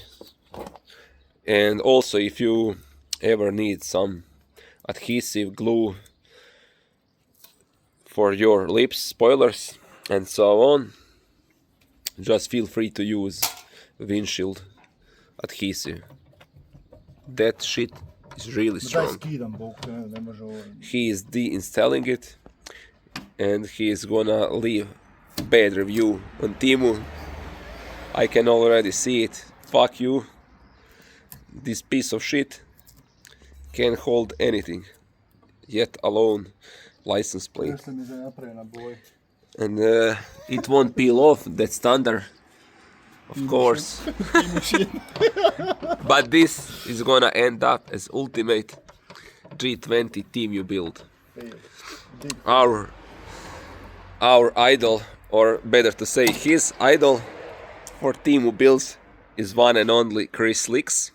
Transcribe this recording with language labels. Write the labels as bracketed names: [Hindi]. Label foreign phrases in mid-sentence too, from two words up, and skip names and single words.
[English] And also, if you ever need some adhesive glue for your lips, spoilers, and so on, just feel free to use windshield adhesive. That shit is really Daj strong. [Croatian] skidam, bok, ne može ovo. [English] He is deinstalling it, and he is gonna leave bad review on Temu. I can already see it. Fuck you. This piece of shit can't hold anything, yet alone license plate. [Croatian] Još sam mi za napravio na boji. [English] And it won't peel off, that's standard, of course. But this is gonna end up as ultimate G20 Temu build. Our idol, or better to say his idol for Temu builds is one and only Chris Licks.